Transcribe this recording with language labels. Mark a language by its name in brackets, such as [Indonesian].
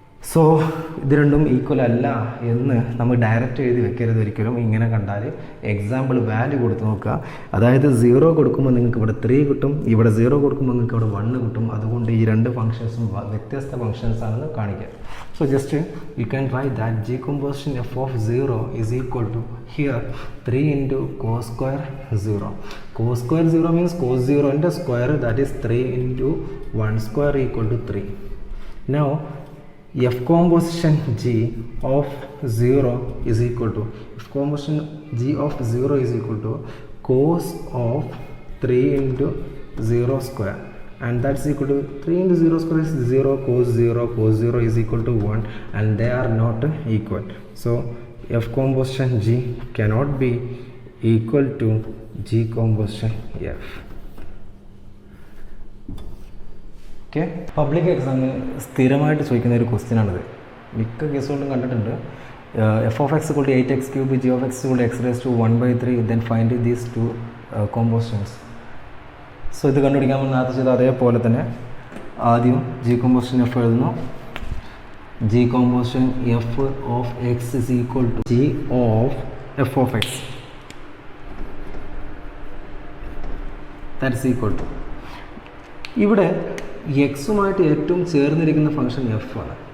[Malayalam] So ഇത് രണ്ടും equal അല്ല എന്ന് നമ്മൾ ഡയറക്റ്റ് എഴുതി വെക്കരുത് ഒരിക്കലും. ഇങ്ങനെ കണ്ടാൽ എക്സാമ്പിൾ വാല്യൂ കൊടുത്ത് നോക്കുക. അതായത് 0 കൊടുക്കുമ്പോൾ നിങ്ങൾക്ക് ഇവിടെ 3 കിട്ടും, ഇവിടെ 0 കൊടുക്കുമ്പോൾ നിങ്ങൾക്ക് ഇവിടെ 1 കിട്ടും. അതുകൊണ്ട് ഈ രണ്ട് ഫംഗ്ഷൻസും വ്യത്യസ്ത ഫംഗ്ഷൻസ് ആണെന്ന് കാണിക്കുക. [English] So just you can write that G composition f of 0 is equal to here 3 into cos square 0. Cos square 0 means cos 0 into square, that is 3 into 1 square equal to 3. Now f composition G of 0 is equal to f composition G of 0 is equal to cos of 3 into 0 square. And that's equal to 3 into 0 square is 0, cos 0 is equal to 1, and they are not equal. So F composition G cannot be equal to G composition F. [Malayalam] Okay, public എക്സാമിന് സ്ഥിരമായിട്ട് ചോദിക്കുന്ന ഒരു question ആണിത്. മിക്ക കേസുകളിലും കണ്ടിട്ടുണ്ട്. [English] F of x = 8x³ G of x = x⁻³ then find these two compositions. [Malayalam] So ഇത് കണ്ടുപിടിക്കാൻ വേണ്ടി നേരത്തെ ചെയ്ത അതേപോലെ തന്നെ ആദ്യം ജി കോമ്പോസിഷൻ എഫ് എഴുതുന്നു. [English] G composition F of x is equal to G of F of x. That's equal to [Malayalam] ഇവിടെ എക്സുമായിട്ട് ഏറ്റവും ചേർന്നിരിക്കുന്ന ഫംഗ്ഷൻ എഫ് ആണ്.